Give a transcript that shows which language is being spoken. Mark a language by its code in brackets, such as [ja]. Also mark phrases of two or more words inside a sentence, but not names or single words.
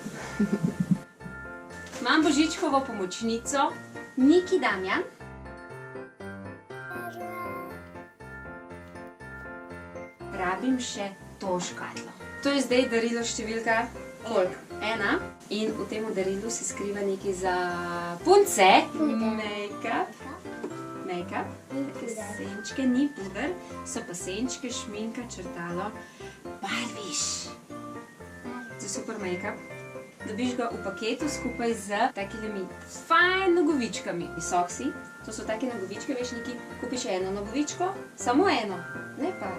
[sl] Imam Božičkovo pomočnico, Niki Damjan. Rabim še to škatlo. To je zdaj darilo številka koliko? 1. In v tem darilu se skriva nekaj za punce. Make-up. Take senčke, ni puder, so pa senčke, šminka, črtalo, barviš. Za super make-up. Dobiš ga v paketu skupaj z takimi fajn nogovičkami. Visok si, to so take nogovičke, veš, Niki, kupiš eno nogovičko, samo eno, ne pa.